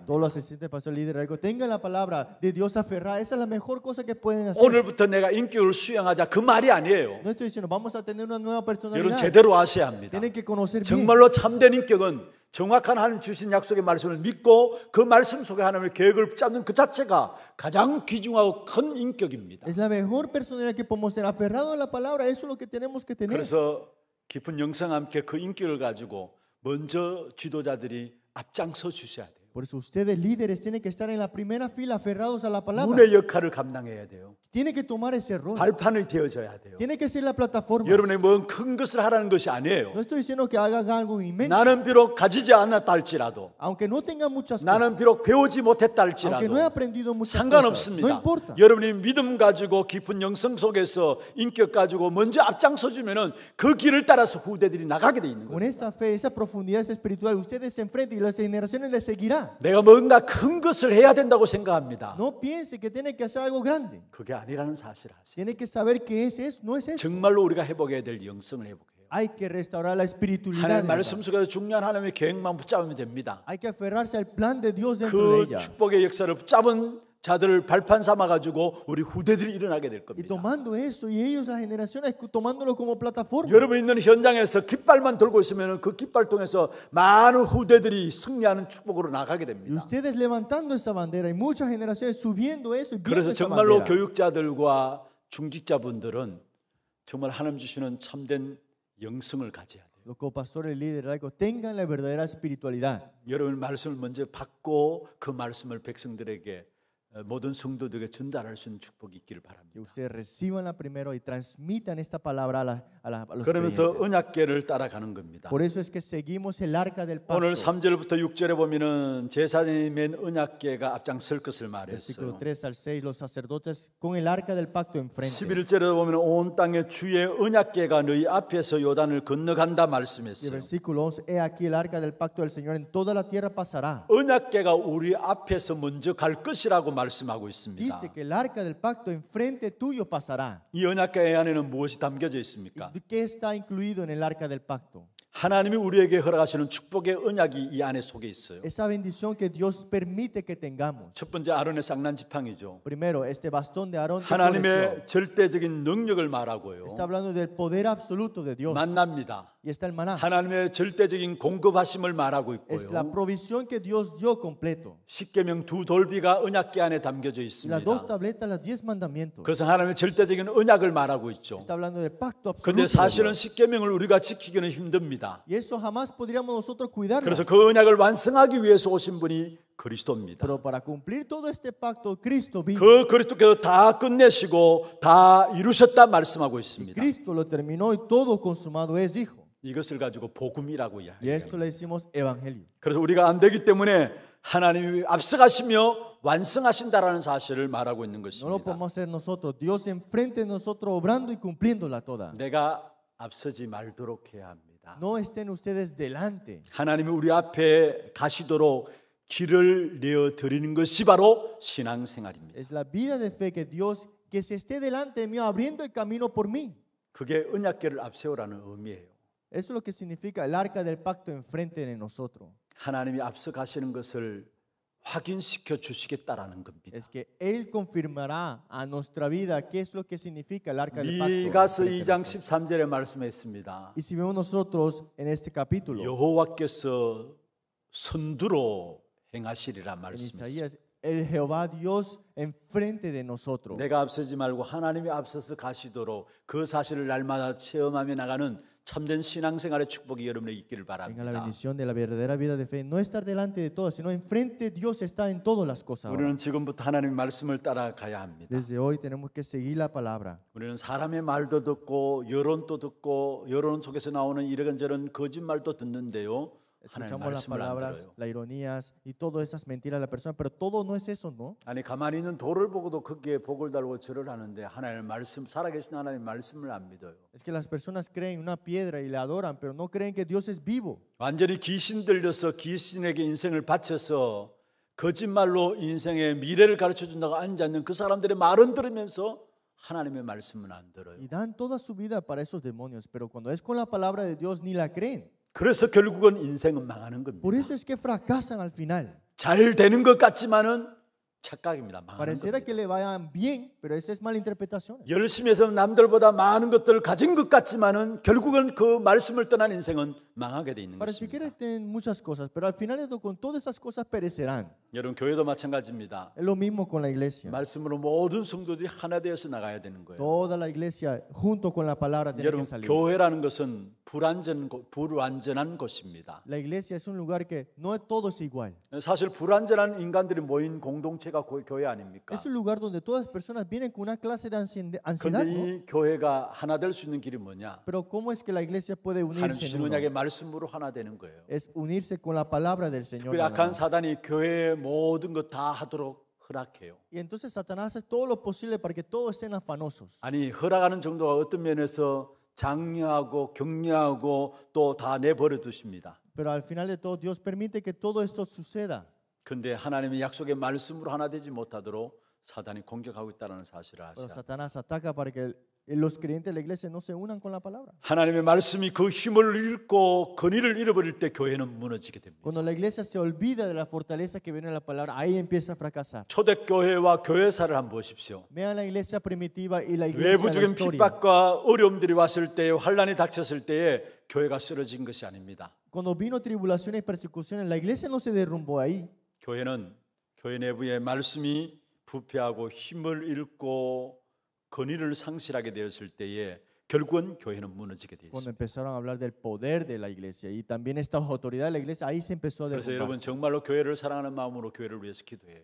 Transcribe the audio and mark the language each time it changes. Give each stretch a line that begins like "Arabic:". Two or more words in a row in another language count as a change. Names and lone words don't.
Spanish: Todos los asistentes, pastor, líder, algo, tengan la palabra de Dios aferrada. Esa es la mejor cosa que pueden hacer.
Korean: 오늘부터 내가 인격을 수양하자 그 말이 아니에요.
Spanish: No estoy diciendo, vamos a tener una nueva
Korean: 여러분
Spanish: personalidad.
Korean: 제대로 아셔야 합니다.
Spanish: Tienen que conocer bien.
Korean: 정말로 참된 인격은 정확한 하나님 주신 약속의 말씀을 믿고 그 말씀 속에 하나님의 계획을 붙잡는 그 자체가 가장 귀중하고 큰 인격입니다.
Spanish: Es la mejor personalidad que podemos ser. Aferrado a la palabra, eso es lo que tenemos que tener.
Korean: 그래서 깊은 영성 함께 그 인격을 가지고 먼저 지도자들이 앞장서 주셔야 돼요.
Spanish: Por eso ustedes líderes tienen que estar en la primera fila aferrados a la palabra.
Korean: 문의 역할을 감당해야 돼요.
Spanish: Tiene que tomar ese rol.
Korean: 발판이 되어져야 돼요.
Spanish: Tiene que ser la plataforma.
Korean: 여러분의 뭔 큰 것을 하라는 것이 아니에요.
Spanish: No estoy diciendo que hagan algo inmenso.
Korean: 나는 비록 가지지 않았다 할지라도
Spanish: Aunque no tenga muchas cosas.
Korean: 나는 비록 배우지 못했다
Spanish: Aunque no he
Korean: 할지라도
Spanish: aprendido muchas cosas.
Korean: 상관없습니다.
Spanish: No importa.
Korean: 여러분이 믿음 가지고 깊은 영성 속에서 인격 가지고 먼저 앞장서 주면은 그 길을 따라서 후대들이 나가게 돼 있는
Spanish: Con
Korean: 거예요.
Spanish: esa fe, esa profundidad, esa espiritual, ustedes se enfrentan y las generaciones les seguirán.
Korean: 내가 뭔가 큰 것을 해야 된다고 생각합니다.
Spanish: No piense que tiene que hacer algo grande.
Korean: 그게 아니라는 사실을 아세요.
Spanish: Tiene que saber que es eso, no es eso.
Korean: 정말로 우리가 회복해야 될 영성을 회복해요.
Spanish: Hay que restaurar la espiritualidad.
Korean: 하나님
Spanish: de
Korean: 말씀
Spanish: verdad.
Korean: 속에서 중요한 하나님의 계획만 붙잡으면 됩니다.
Spanish: Hay que aferrarse al plan de Dios dentro de
Korean: 그
Spanish: ella.
Korean: 축복의 역사를 붙잡은 자들을 발판 삼아 가지고 우리 후대들이 일어나게 될
Spanish: Y
Korean: 겁니다.
Spanish: tomando eso, y ellos, las generaciones, tomándolo como plataforma.
Korean: 여러분 있는 현장에서 깃발만 들고 있으면 그 깃발 통해서 많은 후대들이 승리하는 축복으로 나가게
Spanish: Y
Korean: 됩니다.
Spanish: ustedes levantando esa bandera y muchas generaciones subiendo eso y viendo
Korean: 그래서
Spanish: esa
Korean: 정말로
Spanish: bandera.
Korean: 교육자들과 중직자분들은 정말 하나님 주시는 참된 영성을 가져야 돼요.
Spanish: Los copastores, líderes, algo, tengan la verdadera espiritualidad.
Korean: 여러분 말씀을 먼저 받고 그 말씀을 백성들에게 모든 성도들에게 전달할 수 있는 축복이 있기를
Spanish: Que
Korean: 바랍니다.
Spanish: ustedes recibanla primero y transmitan esta palabra a los
Korean: 그러면서
Spanish: creyentes.
Korean: 언약궤를 따라가는 겁니다.
Spanish: Por eso es que seguimos el arca del
Korean: 오늘
Spanish: pacto.
Korean: 3절부터 6절에 보면은 제사장이 맨 언약궤가 앞장설 것을
Spanish: Versículo
Korean: 말했어요.
Spanish: 3 al 6, los sacerdotes con el arca del pacto enfrente.
Korean: 11절에 보면 온 땅에 주의 언약궤가 너희 앞에서 요단을 건너간다
Spanish: Y el
Korean: 말씀했어요.
Spanish: versículo 11, he aquí el arca del pacto del Señor en toda la tierra pasará.
Korean: 언약궤가 우리 앞에서 먼저 갈 것이라고 말씀하고 있습니다.
Spanish: Dice que el arca del pacto enfrente tuyo pasará.
Korean: 이 언약궤 안에는 무엇이 담겨져 있습니까?
Spanish: ¿Y qué está incluido en el arca del pacto?
Korean: 하나님이 우리에게 허락하시는 축복의 언약이 이 안에 속에 있어요.
Spanish: Esa bendición que Dios permite que tengamos.
Korean: 첫 번째 아론의 쌍난 지팡이죠.
Spanish: Primero, este bastón de Aarón que
Korean: 하나님의
Spanish: floreció.
Korean: 절대적인 능력을 말하고요.
Spanish: Está hablando del poder absoluto de Dios.
Korean: 만납니다.
Spanish: Y está el maná.
Korean: 하나님의 절대적인 공급하심을 말하고
Spanish: Es la
Korean: 있고요.
Spanish: provisión que Dios dio completo.
Korean: 십계명 두 돌비가 언약궤 안에 담겨져
Spanish: Y las dos
Korean: 있습니다.
Spanish: tabletas, los 10 mandamientos.
Korean: 그래서 하나님의 절대적인 언약을 말하고 있죠.
Spanish: Está hablando del pacto absoluto.
Korean: 그런데
Spanish: de
Korean: 사실은
Spanish: Dios.
Korean: 십계명을 우리가 지키기는 힘듭니다.
Spanish: Y eso jamás podríamos nosotros cuidarlo.
Korean: 그래서 그 언약을 완성하기 위해서 오신 분이 그리스도입니다.
Spanish: Pero para cumplir todo este pacto, Cristo vino.
Korean: 그 그리스도께서 다 끝내시고 다 이루셨다 말씀하고 있습니다.
Spanish: Cristo lo terminó y todo consumado es, dijo.
Korean: 이것을 가지고 복음이라고
Spanish: Y a
Korean: 이야기해요.
Spanish: esto le decimos evangelio.
Korean: 그래서 우리가 안 되기 때문에 하나님이 앞서가시며 완성하신다라는 사실을 말하고 있는
Spanish: No lo
Korean: 것입니다.
Spanish: podemos hacer nosotros. Dios enfrente de nosotros obrando y cumpliéndola toda.
Korean: 내가 앞서지 말도록 해야 합니다.
Spanish: No estén ustedes delante.
Korean: 하나님이 우리 앞에 가시도록 길을 내어 드리는 것이 바로 신앙생활입니다.
Spanish: Es la vida de fe que Dios, que se esté delante mío abriendo el camino por mí.
Korean: 그게 언약궤를 앞세우라는 의미예요.
Spanish: Eso es lo que significa el arca del pacto enfrente de nosotros.
Korean: 하나님이 앞서 가시는 것을 확인시켜 주시겠다라는 겁니다.
Spanish: Es que Él confirmará a nuestra vida qué es lo que significa el arca del pacto.
Korean: 미가서
Spanish: enfrente de
Korean: 2장
Spanish: nosotros.
Korean: 13절에 말씀했습니다.
Spanish: Y si vemos nosotros en este capítulo,
Korean: 여호와께서 선두로 행하시리라
Spanish: en
Korean: 말씀했습니다.
Spanish: Isaías, el Jehová Dios enfrente de nosotros.
Korean: 내가 앞서지 말고 하나님이 앞서서 가시도록 그 사실을 날마다 체험하며 나가는 참된 신앙생활의 축복이 여러분에게 있기를
Spanish: Tenga la
Korean: 바랍니다.
Spanish: bendición de la verdadera vida de fe. No estar delante de todo, sino enfrente Dios está en todas las cosas. ahora.
Korean: 우리는 지금부터 하나님의 말씀을 따라가야 합니다.
Spanish: Desde hoy tenemos que seguir la palabra.
Korean: 우리는 사람의 말도 듣고 여론도 듣고 여론 속에서 나오는 이런저런 거짓말도 듣는데요. 하나님의
Spanish: Escuchamos las
Korean: 말씀을 안
Spanish: palabras,
Korean: 들어요.
Spanish: las ironías y todas esas mentiras de la persona, pero todo no es eso, ¿no?
Korean: 아니 가만히 있는 돌을 보고도 거기에 복을 달고 절을 하는데 하나님의 말씀, 살아계신 하나님의 말씀을 안 믿어요.
Spanish: Es que las personas creen en una piedra y le adoran, pero no creen que Dios es vivo.
Korean: 완전히 귀신 들려서 귀신에게 인생을 바쳐서 거짓말로 인생의 미래를 가르쳐준다고 앉아있는 그 사람들의 말은 들으면서 하나님의 말씀은 안 들어요.
Spanish: Y dan toda su vida para esos demonios, pero cuando es con la palabra de Dios ni la creen.
Korean: 그래서 결국은 인생은 망하는 겁니다.
Spanish: Por eso es que fracasan al final.
Korean: 잘 되는 것 같지만은 착각입니다. 망하는
Spanish: Pareciera
Korean: 겁니다.
Spanish: que le vayan bien, pero esa es mala interpretación.
Korean: 열심히 해서 남들보다 많은 것들을 가진 것 같지만은 결국은 그 말씀을 떠난 인생은 망하게 돼 있는
Spanish: Parece que
Korean: 것입니다.
Spanish: tienen muchas cosas, pero al final con todas esas cosas perecerán.
Korean: 여러분 교회도 마찬가지입니다.
Spanish: Es lo mismo con la iglesia.
Korean: 말씀으로 모든 성도들이 하나 되어서 나가야 되는 거예요.
Spanish: Toda la iglesia junto con la palabra tiene que
Korean: 여러분
Spanish: salir.
Korean: 교회라는 것은 불완전한 곳입니다.
Spanish: La iglesia es un lugar que no todo es igual.
Korean: 사실 불완전한 인간들이 모인 공동체가 교회 아닙니까?
Spanish: Es un lugar donde todas las personas vienen con una clase de ansiedad,
Korean: 그런데
Spanish: ¿no?
Korean: 이 교회가 하나 될 수 있는 길이 뭐냐?
Spanish: Pero ¿cómo es que la iglesia puede
Korean: 하나님
Spanish: unirse en
Korean: 주신
Spanish: uno?
Korean: 언약의 말씀으로 하나 되는 거예요.
Spanish: Es unirse con la palabra del Señor.
Korean: 그
Spanish: nada
Korean: 약한
Spanish: más.
Korean: 사단이 교회의 모든 것 다 하도록 허락해요.
Spanish: Y entonces Satanás hace todo lo posible para que todos estén afanosos.
Korean: 아니 허락하는 정도가 어떤 면에서 장려하고 격려하고 또 다 내버려 두십니다.
Spanish: Pero al final de todo, Dios permite que todo esto suceda.
Korean: 근데 하나님의 약속의 말씀으로 하나 되지 못하도록 사단이 공격하고 있다는 사실을
Spanish: Pero
Korean: 아시아.
Spanish: Satanás ataca para que los creyentes de la iglesia no se unan con la palabra.
Korean: 하나님의 말씀이 그 힘을 잃고 근위를 잃어버릴 때 교회는 무너지게 됩니다.
Spanish: Cuando la iglesia se olvida de la fortaleza que viene en la palabra, ahí empieza a fracasar.
Korean: 초대교회와 교회사를 한번 보십시오.
Spanish: Vean la iglesia primitiva y la iglesia de la
Korean: 외부적인
Spanish: historia.
Korean: 핍박과 어려움들이 왔을 때, 환란이 닥쳤을 때에 교회가 쓰러진 것이 아닙니다.
Spanish: Cuando vino tribulaciones y persecuciones, la iglesia no se derrumbó ahí.
Korean: 교회는 교회 내부의 말씀이 부패하고 힘을 잃고 권위를 상실하게 되었을 때에 결국은 교회는 무너지게 되어
Spanish: Cuando
Korean: 있습니다.
Spanish: empezaron a hablar del poder de la iglesia y también esta autoridad de la iglesia, ahí se empezó a
Korean: 그래서 여러분
Spanish: derrumbar.
Korean: 정말로 교회를 사랑하는 마음으로 교회를 위해서 기도해요.